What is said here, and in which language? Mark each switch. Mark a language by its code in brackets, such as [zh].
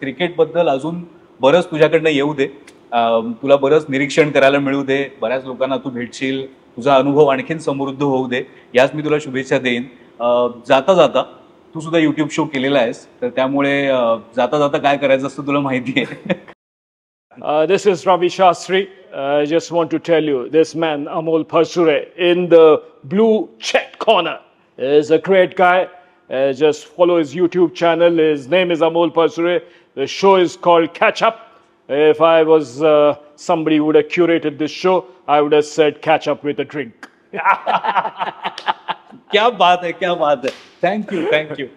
[mr] क्रिकेटबद्दल अजून बरंच तुझ्याकडनं येऊ दे, तुला बरंच निरीक्षण करायला मिळू दे, बऱ्याच लोकांना तू भेटशील, तुझा अनुभव आणखीन समृद्ध होऊ दे, याच मी तुला शुभेच्छा देईन. जाता जाता तू सुद्धा युट्यूब शो केलेला आहेस, तर त्यामुळे जाता जाता काय करायचं असतं तुला माहिती आहे. [en] This is Ravi Shastri. I just want to tell you, this man, Amol Parsure, in the blue check corner, is a great guy. Just follow his YouTube channel. His name is Amol Parsure. The show is called Catch Up. If I was somebody who would have curated this show, I would have said catch up with a drink. [mr] क्या बात आहे, क्या बात आहे. Thank you.